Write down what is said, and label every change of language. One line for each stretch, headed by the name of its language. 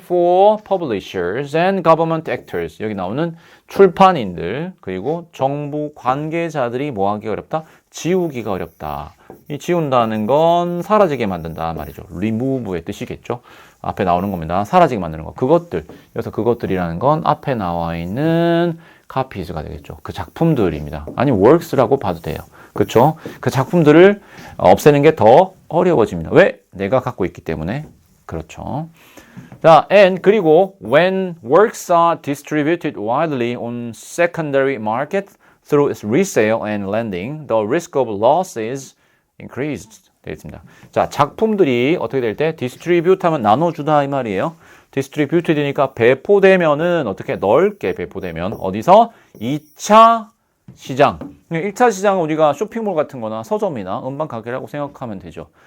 English: For publishers and government actors.
Korean: 여기 나오는 출판인들, 그리고 정부 관계자들이 뭐 하기 어렵다? 지우기가 어렵다. 이 지운다는 건 사라지게 만든다 말이죠. remove의 뜻이겠죠. 앞에 나오는 겁니다. 사라지게 만드는 거. 그것들. 그래서 그것들이라는 건 앞에 나와 있는 copies가 되겠죠. 그 작품들입니다. 아니면 works라고 봐도 돼요. 그렇죠? 그 작품들을 없애는 게 더 어려워집니다. 왜? 내가 갖고 있기 때문에. 그렇죠.
English: 자, and 그리고 when works are distributed widely on secondary market through resale and lending, the risk of loss is increased.
Korean: 되겠습니다. 자, 작품들이 어떻게 될 때 distribute 하면 나눠주다 이 말이에요. distributed니까 배포되면은 어떻게 넓게 배포되면 어디서 2차 시장. 1차 시장은 우리가 쇼핑몰 같은 거나 서점이나 음반 가게라고 생각하면 되죠.